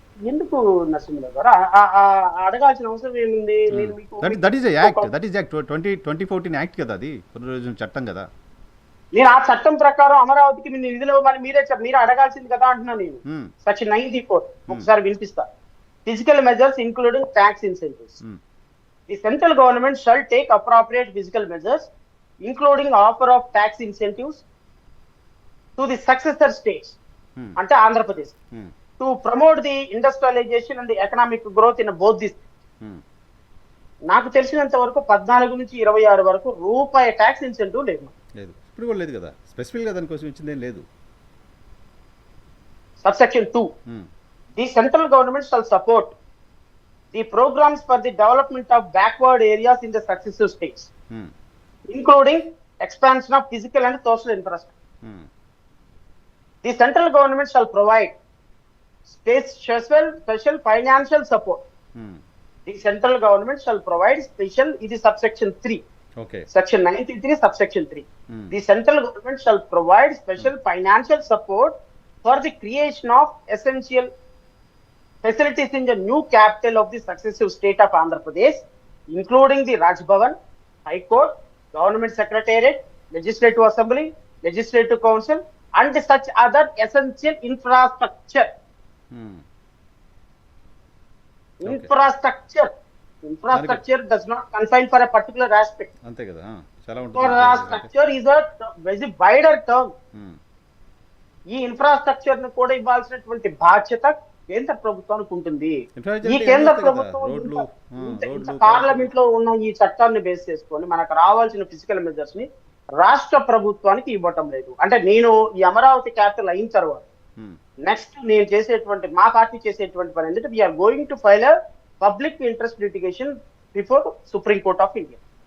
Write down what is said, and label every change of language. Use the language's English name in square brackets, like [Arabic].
[Telugu] ఎందుకు నరసింహరావు గారు అడగాల్సిన అవసరం ఏముంది? [English] that is act 2014 act [Telugu] కదా, అది పునరుద్ధరణ చట్టం కదా. నేను ఆ చట్టం ప్రకారం అమరావతికి నిధులు ఇవ్వమని మీరే అడగాల్సింది కదా అంటున్నాను నేను. సెక్షన్ 94 ఒకసారి వినిపిస్తా. [English] Physical measures including tax incentives. The central government shall take appropriate physical measures including offer of tax incentives to the successor states ante Andhra Pradesh to promote the industrialization and the economic growth in both these. [Telugu] నాకు తెలిసినంత వరకు 14 నుంచి 26 వరకు రూపాయి tax incentive లేదు. ఇప్పుడు కూడా లేదు కదా, స్పెసిఫిక్గా దానికోసం ఇచ్చిందేం లేదు. [English] Subsection 2, the central government shall support the programs for the development of backward areas in the successive states, including expansion of physical and social infrastructure. The central government shall provide special financial support. The central government shall provide special, it is subsection 3. Okay. Section 93, subsection 3. The central government shall provide special financial support for the creation of essential facilities in the new capital of the successive state of Andhra Pradesh, including the Raj Bhavan, High Court, Government Secretariat, Legislative Assembly, Legislative Council, and such other essential infrastructure. Infrastructure does not confine for a particular aspect. [Telugu] ante kada chala untundi. [English] Infrastructure is a very wider term. [Telugu] ఈ infrastructure ను కూడా ఇవ్వాల్సినటువంటి బాధ్యత కేంద్ర ప్రభుత్వానికి ఉంటుంది. ఈ కేంద్ర ప్రభుత్వం పార్లమెంట్ లో ఉన్న ఈ చట్టాన్ని బేస్ చేసుకొని మనకు రావాల్సిన ఫిజికల్ మెజర్స్ ని రాష్ట్ర ప్రభుత్వానికి ఇవ్వటం లేదు. అంటే నేను ఈ అమరావతి క్యాపిటల్ అయిన తర్వాత నెక్స్ట్ నేను చేసేటువంటి, మా పార్టీ చేసేటువంటి పని ఏంటంటే [English] We're going to file a public interest litigation before supreme court of India.